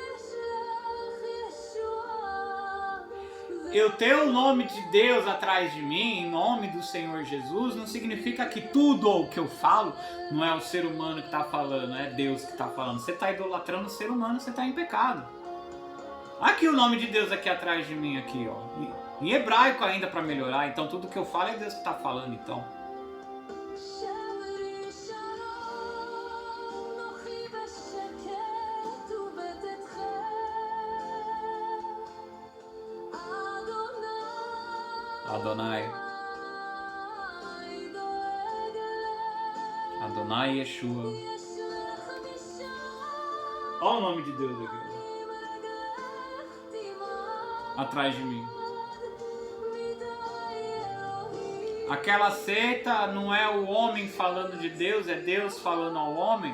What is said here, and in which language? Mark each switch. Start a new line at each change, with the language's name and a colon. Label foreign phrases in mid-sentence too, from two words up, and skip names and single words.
Portuguese: Eu ter o nome de Deus atrás de mim, em nome do Senhor Jesus, não significa que tudo o que eu falo não é o ser humano que está falando, é Deus que está falando. Você está idolatrando o ser humano, você está em pecado. Aqui o nome de Deus aqui atrás de mim, aqui, ó. Em hebraico ainda para melhorar, então tudo que eu falo é Deus que está falando, então. Adonai. Adonai Yeshua. Olha o nome de Deus aqui. Atrás de mim. Aquela seita não é o homem falando de Deus, é Deus falando ao homem.